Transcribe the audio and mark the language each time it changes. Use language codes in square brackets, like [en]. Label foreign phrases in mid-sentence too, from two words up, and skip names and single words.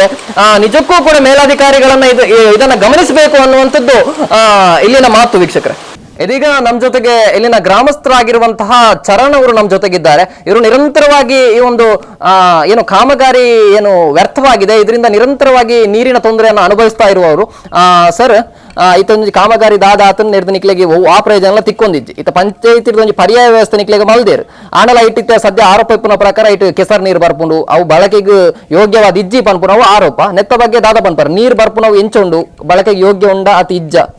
[kn] ನಿಜಕ್ಕೂ ಕೂಡ ಮೇಲಾಧಿಕಾರಿಗಳನ್ನ ಇದನ್ನ ಗಮನಿಸಬೇಕು ಅನ್ನುವಂಥದ್ದು ಇಲ್ಲಿನ ಮಾತು ವೀಕ್ಷಕರೇ. ಇದೀಗ ನಮ್ಮ ಜೊತೆಗೆ ಇಲ್ಲಿನ ಗ್ರಾಮಸ್ಥರಾಗಿರುವಂತಹ ಚರಣ್ ಅವರು ನಮ್ಮ ಜೊತೆಗಿದ್ದಾರೆ. ಇವರು ನಿರಂತರವಾಗಿ ಈ ಒಂದು ಏನು ಕಾಮಗಾರಿ ಏನು ವ್ಯರ್ಥವಾಗಿದೆ ಇದರಿಂದ ನಿರಂತರವಾಗಿ ನೀರಿನ ತೊಂದರೆಯನ್ನು ಅನುಭವಿಸ್ತಾ ಇರುವವರು. [tcy] ಸರ್ ಇತ್ತೊಂದು ಕಾಮಗಾರಿ ದಾದ ಆತನ ನಿರ್ದ ನಿಕ್ಲೆಗೆ ಆ ಪ್ರಯೋಜನ ಎಲ್ಲ ತಿಕ್ಕೊಂದಿಜ್ಜಿ ಇತ್ತ ಪಂಚಾಯತಿ ಒಂದು ಪರ್ಯಾಯ ವ್ಯವಸ್ಥೆ ನಿಕ್ಲೆಗೆ ಮಲ್ದೇರು ಆನಲ ಇಟ್ಟಿತ್ತ ಸದ್ಯ ಆರೋಪ ಇಪ್ಪನ ಪ್ರಕಾರ ಇಟ್ಟು ಕೆಸರು ನೀರು ಬರ್ಪುಂಡು ಅವು ಬಳಕೆಗೆ ಯೋಗ್ಯವಾದ ಇಜ್ಜಿ ಪನ್ಪುನವು ಆರೋಪ ನೆತ್ತ ಬಗ್ಗೆ ದಾದ ಪನ್ಪರ್ ನೀರು ಬರ್ಪುನವು ಎಂಚುಂಡು ಬಳಕೆಗೆ ಯೋಗ್ಯ ಉಂಡ ಅತಿ ಇಜ್ಜ